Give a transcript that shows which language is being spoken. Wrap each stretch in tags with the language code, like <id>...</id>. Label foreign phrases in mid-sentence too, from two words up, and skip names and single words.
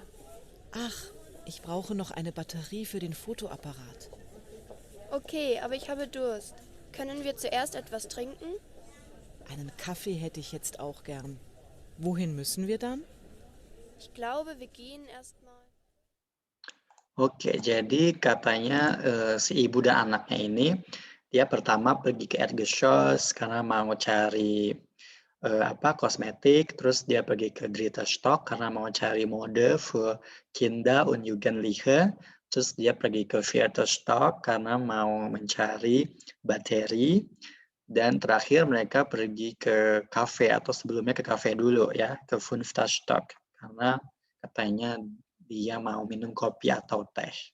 <de>Ach, ich brauche noch eine Batterie für den Fotoapparat. Okay, aber ich habe Durst. Können wir zuerst etwas trinken? Einen Kaffee hätte ich jetzt auch gern. Wohin müssen wir dann? Ich glaube, wir gehen erstmal.</de> <id>Oke, jadi katanya si ibu dan anaknya ini, dia pertama pergi ke Erdgeschoss karena mau cari kosmetik, terus dia pergi ke</id> <de>Dritter Stock</de> <id>karena mau cari</id> <de>mode für Kinder und Jugendliche,</de> <id>terus dia pergi ke</id> <de>Vierter Stock</de> <id>karena mau mencari bateri, dan terakhir mereka pergi ke kafe atau sebelumnya ke kafe dulu ya, ke</id> <de>Fünfter Stock</de> <id>karena katanya dia mau minum kopi atau teh.</id>